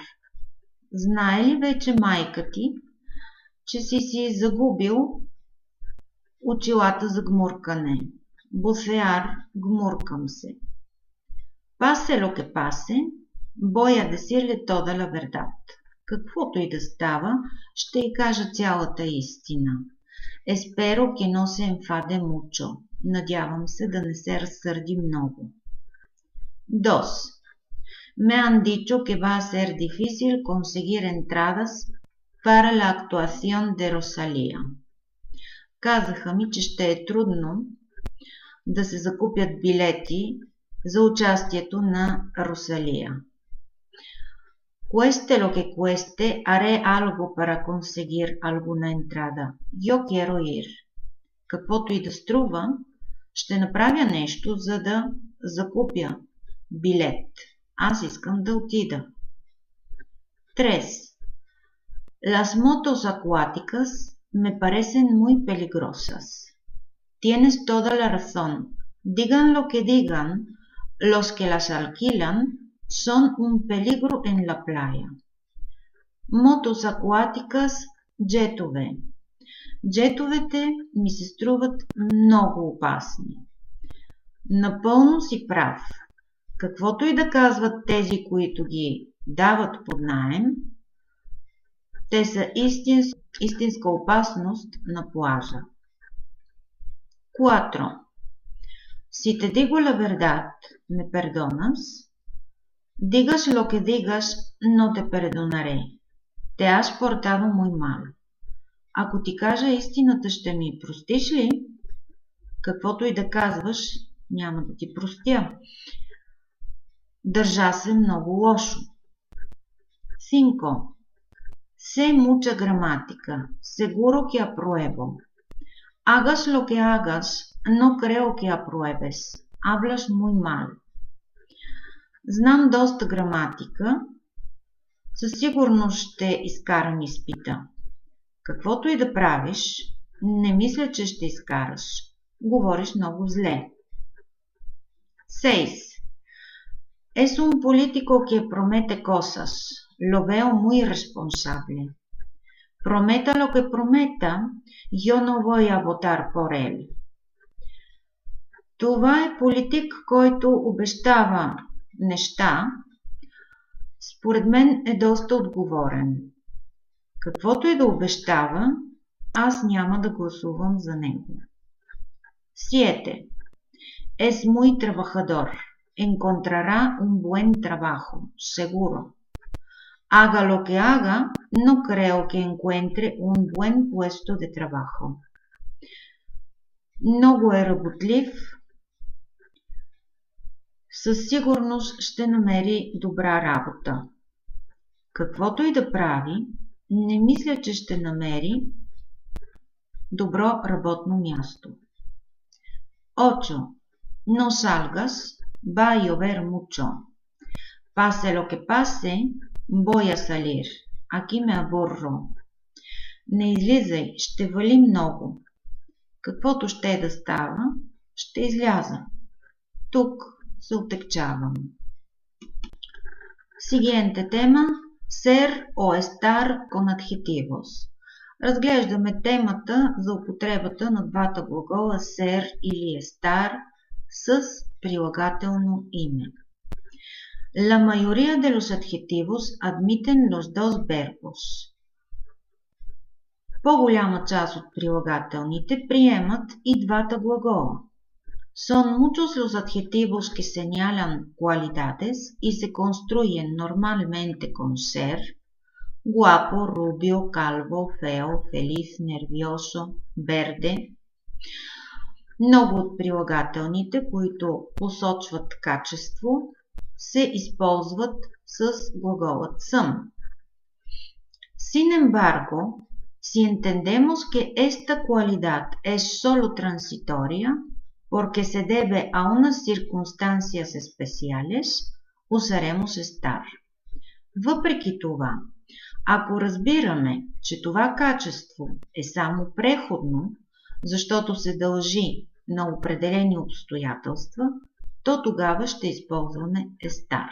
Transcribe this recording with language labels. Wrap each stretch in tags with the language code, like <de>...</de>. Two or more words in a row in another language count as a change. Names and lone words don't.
<bg>Знае ли вече майка ти, че си загубил очилата за гмуркане? Bucear, гмуркам се.</bg> <es>Pase lo que pase, voy a decirle toda la verdad.</es> <bg>Каквото и да става, ще й кажа цялата истина.</bg> <es>Espero que no se enfade mucho.</es> <bg>Надявам се да не се разсърди много. 2.</bg> <es>Me han dicho que va a ser difícil conseguir entradas para la actuación de Rosalía.</es> <bg>Казаха ми, че ще е трудно да се закупят билети за участието на Росалия.</bg> <es>Cueste lo que cueste, haré algo para conseguir alguna entrada. Yo quiero ir.</es> <bg>Каквото и да струва, ще направя нещо, за да закупя билет. Аз искам да отида. 3.</bg> <es>Las motos acuáticas me parecen muy peligrosas. Tienes toda la razón. Digan lo que digan, los que las alquilan son un peligro en la playa. Motos acuáticas,</es> <bg>джетове. Джетовете ми се струват много опасни. Напълно си прав. Каквото и да казват тези, които ги дават под наем, те са истинска опасност на плажа. 4.</bg> <es>Si te digo la verdad, ¿me perdonas? Digas lo que digas, no te perdonaré. Te has portado muy mal.</es> <bg>Ако ти кажа истината, ще ми простиш ли? Каквото и да казваш, няма да ти простя. Държа се много лошо. 5.</bg> <es>Sé mucha gramática. Seguro que apruebo. Hagas lo que hagas, no creo que apruebes. Hablas muy mal.</es> <bg>Знам доста граматика. Със сигурност ще изкарам изпита. Каквото и да правиш, не мисля, че ще изкараш. Говориш много зле. 6.</bg> <es>Es un político que promete cosas. Lo veo muy responsable. Prometa lo que prometa, yo no voy a votar por él.</es> <bg>Това е политик, който обещава неща. Според мен е доста отговорен. Каквото и да обещава, аз няма да гласувам за него. 7.</bg> <es>Es muy trabajador. Encontrará un buen trabajo, seguro. Haga lo que haga, no creo que encuentre un buen puesto de trabajo.</es> <bg>Много е работлив. Със сигурност ще намери добра работа. Каквото и да прави, не мисля, че ще намери добро работно място. 8.</bg> <es>No salgas, va a llover mucho. Pase lo que pase, voy a salir. Aquí me aburro.</es> <bg>Не излизай, ще вали много. Каквото ще да става, ще изляза. Тук се отекчавам.</bg> <es>Siguiente tema, ser o estar con adjetivos.</es> <bg>Разглеждаме темата за употребата на двата глагола ser или estar с прилагателно име.</bg> <es>La mayoría de los adjetivos admiten los dos verbos.</es> <bg>По-голяма част от прилагателните приемат и двата глагола.</bg> <es>Son muchos los adjetivos que señalan cualidades y se construyen normalmente con ser: guapo, rubio, calvo, feo, feliz, nervioso, verde.</es> <bg>Много от прилагателните, които посочват качество, се използват с глаголът съм.</bg> <es>Sin embargo, si entendemos que esta cualidad es solo transitoria, porque se debe a unas circunstancias especiales, usaremos estar.</es> <bg>Въпреки това, ако разбираме, че това качество е само преходно, защото се дължи на определени обстоятелства, то тогава ще използваме estar.</bg>